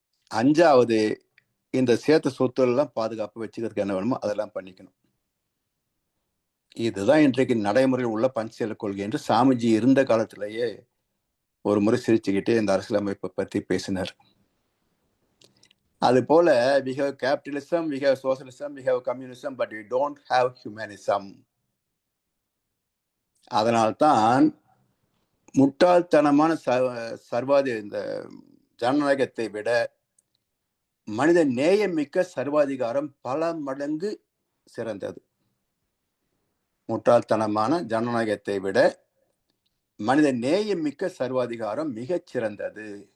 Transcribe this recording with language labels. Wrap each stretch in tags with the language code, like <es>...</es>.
<ta>5வது, இந்த சேர்த்த சொத்து எல்லாம் பாதுகாப்பு வச்சுக்கிறதுக்கு என்ன வேணுமோ அதெல்லாம் பண்ணிக்கணும். இதுதான் இன்றைக்கு நடைமுறையில் உள்ள பஞ்சசீல கொள்கை என்று சாமிஜி இருந்த காலத்திலேயே ஒரு முறை சிரிச்சுக்கிட்டே இந்த அரசியலமைப்பை பத்தி பேசினார்.</ta> <en>அது போல, we have capitalism, we have socialism, we have communism, but we don't have humanism.</en> <ta>அதனால்தான் முட்டாள்தனமான சர்வாதி இந்த ஜனநாயகத்தை விட மனித நேயமிக்க சர்வாதிகாரம் பல மடங்கு சிறந்தது. முட்டாள்தனமான ஜனநாயகத்தை விட மனித நேயமிக்க சர்வாதிகாரம் மிகச் சிறந்தது.</ta>